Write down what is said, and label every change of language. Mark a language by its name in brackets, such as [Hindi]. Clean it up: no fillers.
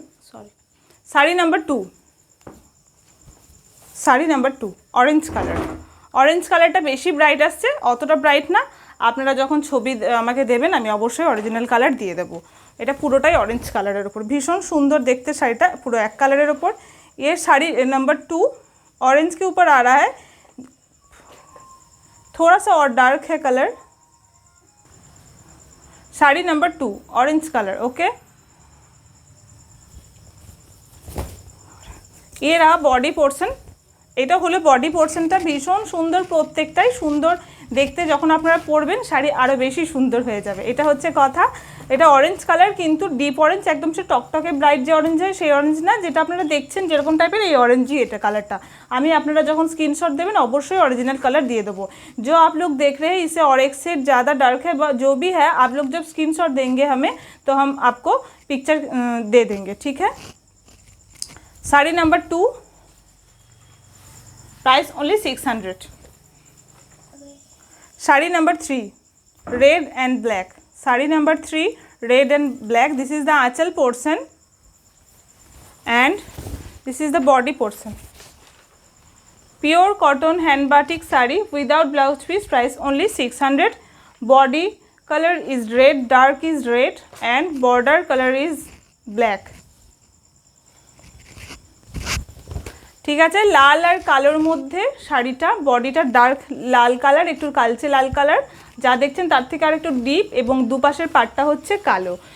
[Bangla] Sorry, sari number 2, sari number 2 orange colour. Orange কালারটা বেশি bright আসছে, অতটা ব্রাইট না। আপনারা যখন ছবি আমাকে দেবেন আমি অবশ্যই অরিজিনাল কালার দিয়ে দেবো। এটা পুরোটাই অরেঞ্জ কালারের ওপর, ভীষণ সুন্দর দেখতে শাড়িটা, পুরো এক কালারের ওপর। [Hindi] ये শাড়ি नंबर 2 ऑरेंज के ऊपर आ रहा है, थोड़ा सा और डार्क है colour. [Bangla] Sari number 2 orange colour, ওকে। এর বডি পোর্শন, এটা হলো বডি পোর্শনটা, ভীষণ সুন্দর, প্রত্যেকটাই সুন্দর দেখতে। যখন আপনারা পরবেন শাড়ি আরও বেশি সুন্দর হয়ে যাবে, এটা হচ্ছে কথা। এটা অরেঞ্জ কালার, কিন্তু ডিপ অরেঞ্জ, একদম সে টকটকে ব্রাইট যে অরেঞ্জ হয় সেই অরেঞ্জ না, যেটা আপনারা দেখছেন যেরকম টাইপের এই অরেঞ্জই এটা কালারটা। আমি আপনারা যখন স্ক্রিনশট দেবেন অবশ্যই অরিजिनल कलर दिए देवो। [Hindi] जो आप लोग देख रहे हैं इसे और एक से ज़्यादा डार्क है, जो भी है आप लोग जब स्क्रीनशॉट देंगे हमें तो हम आपको पिक्चर दे देंगे, ठीक है? Sari number 2, [English] Price only 600। [Hindi] Sari number 3 [English] red and black, [Hindi] sari number 3 red and black. [English] This is the anchal portion and this is the body portion। Pure cotton hand batik sari without blouse piece, price only 600। Body colour is red, dark is red and border colour is black. [Bangla] ঠিক আছে, লাল আর কালোর মধ্যে শাড়িটা, বডিটা dark লাল colour, একটু কালচে লাল colour, যা দেখছেন তার থেকে আর একটু ডিপ, এবং দুপাশের পাটটা হচ্ছে কালো।